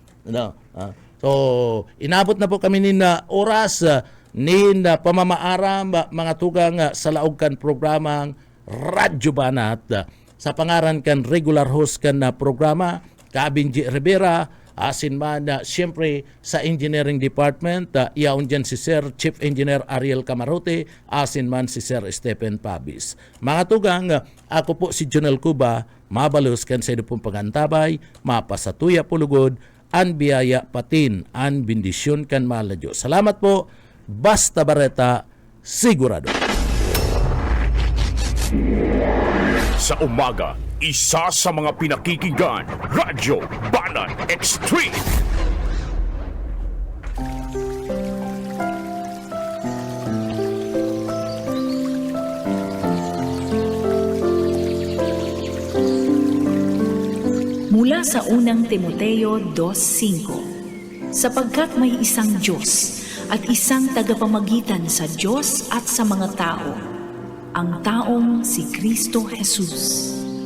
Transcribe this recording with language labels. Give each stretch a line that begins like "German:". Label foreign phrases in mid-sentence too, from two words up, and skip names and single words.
Bikol: So, inabot na po kami na oras, nin pamamaaram, mga tugang, sa laog kan programang Radyo Banat, sa pangaran kan regular host kan na programa, Kabinji Rivera, asin man siyempre sa
English: engineering department,
Bikol: iyaon dyan si Sir Chief Engineer Ariel Camarote, asin man si Sir Stephen Pabis. Mga tugang, ako po si Jonel Cuba, mabalos kan sa pong pagantabay, mapasatuya pulugod, an biyaya patin, an bendisyon kan maladyo.
Filipino: Salamat po, Basta Barreta, sigurado. Sa umaga, isa sa mga pinakikinggan, Radyo Banan Extreme. Mula sa unang Timoteo 2:5, sapagkat may isang Diyos at isang tagapamagitan sa Diyos at sa mga tao, ang taong si Kristo Jesus.